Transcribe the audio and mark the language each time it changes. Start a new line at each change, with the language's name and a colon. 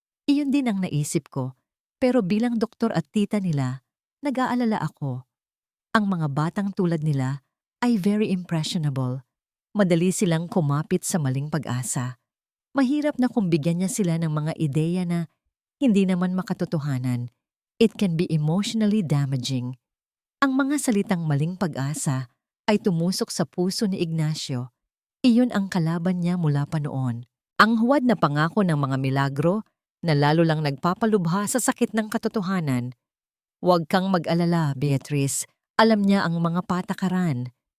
Filipino: Iyon din ang naisip ko, pero bilang doktor at tita nila, nag-aalala ako. Ang mga batang tulad nila ay
English: very impressionable.
Filipino: Madali silang kumapit sa maling pag-asa. Mahirap na kung bigyan niya sila ng mga ideya na hindi naman makatotohanan.
English: It can be emotionally damaging.
Filipino: Ang mga salitang maling pag-asa ay tumusok sa puso ni Ignacio. Iyon ang kalaban niya mula pa noon. Ang huwad na pangako ng mga milagro na lalo lang nagpapalubha sa sakit ng katotohanan. Huwag kang mag-alala, Beatrice. Alam niya ang mga patakaran.